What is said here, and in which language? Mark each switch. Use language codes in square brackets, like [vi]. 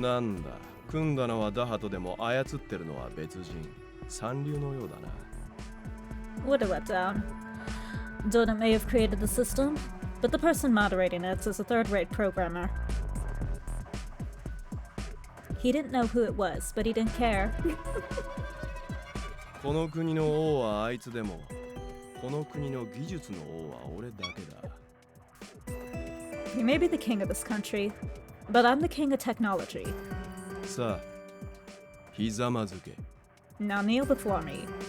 [ja] なんだ、組んだのはダハトでも操ってるのは別人。三流のようだな。 [en] What a letdown. Donut may have created the system, but the person moderating it is a third-rate programmer. He didn't know who it was, but he didn't care. [ja] この国の王はあいつでも、この国の技術の王は俺だけだ。 [en] He may be the king of this country, but I'm the king of technology. [ja] さあ、ひざまずけ。 [en] Now kneel before me.